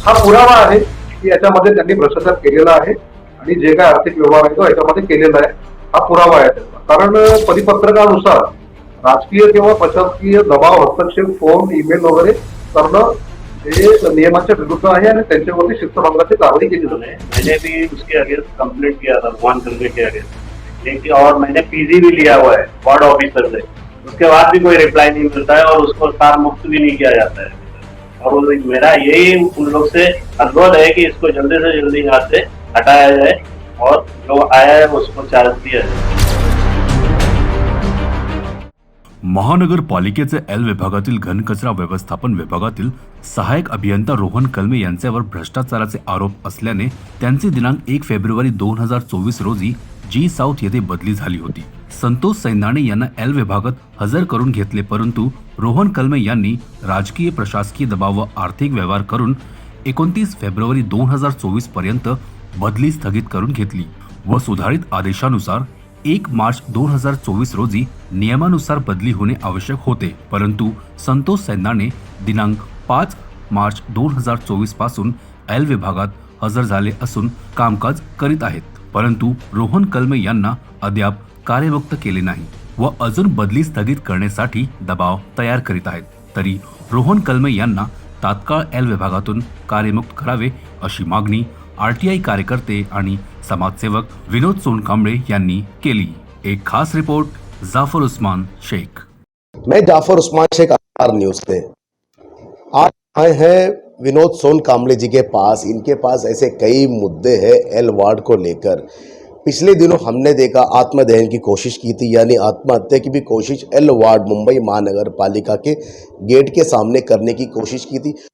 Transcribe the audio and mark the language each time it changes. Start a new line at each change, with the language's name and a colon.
Marathi: हा पुरावा आहे की याच्यामध्ये त्यांनी भ्रष्टाचार केलेला आहे आणि जे काय आर्थिक व्यवहार आहे तो याच्यामध्ये केलेला आहे. हा पुरावा आहे त्याचा. कारण परिपत्रकानुसार राजकीय किंवा प्रशासकीय दबाव, हस्तक्षेप, फोन, ईमेल वगैरे करणं हे नियमाच्या विरुद्ध आहे आणि त्यांच्यावरती शिस्तभंगाची कारवाई केली जाते.
Hindi: मैंने भी उसके अगेंस्ट कंप्लेंट किया था रोहन कलमे के अगेंस्ट, लेकिन और मैंने पीजी भी लिया हुआ है वार्ड ऑफिसर से. उसके बाद भी कोई रिप्लाई नहीं मिलता है और उसको सार मुक्त भी नहीं किया जाता है. और मेरा यही उन लोग से अनुरोध है कि इसको जल्दी से जल्दी यहाँ से हटाया जाए और जो आया है उसको चार्ज दिया जाए.
Marathi: महानगरपालिकेचे एल विभागातील घनकचरा व्यवस्थापन विभागातील सहायक अभियंता रोहन कलमे यांच्यावर भ्रष्टाचाराचे आरोप असल्याने त्यांची दिनांक 1 फेब्रुवारी 2024 रोजी जी साऊथ येथे बदली झाली होती. संतोष सैंदाणे यांना एल विभागात हजर करून घेतले, परंतु रोहन कलमे यांनी राजकीय प्रशासकीय दबाव व आर्थिक व्यवहार करून 29 फेब्रुवारी 2024 पर्यंत बदली स्थगित करून घेतली व सुधारित आदेशानुसार 1 मार्च 2024 रोजी नियमानुसार बदली होणे आवश्यक होते. परंतु संतोष सैंदाणे दिनांक 5 मार्च 2024 पासून एल विभागात हजर झाले असून कामकाज करीत आहेत. परंतु रोहन कलमे यांना अद्याप कार्यमुक्त केले नाही व अजून बदली स्थगित करण्यासाठी दबाव तयार करीत आहेत. तरी रोहन कलमे यांना तात्काळ एल विभागातून कार्यमुक्त करावे अशी मागणी आरटीआय कार्यकर्ते आणि समाजसेवक विनोद सोनकांबळे यांनी केली.
Hindi: एक खास रिपोर्ट जाफर उस्मान शेख. मैं जाफर उस्मान शेख आर न्यूज से आज आए हैं विनोद सोनकांबळे जी के पास. इनके पास ऐसे कई मुद्दे हैं एल वार्ड को लेकर. पिछले दिनों हमने देखा आत्मदहन की कोशिश की थी, यानी आत्महत्या की भी कोशिश एल वार्ड मुंबई महानगर पालिका के गेट के सामने करने की कोशिश की थी.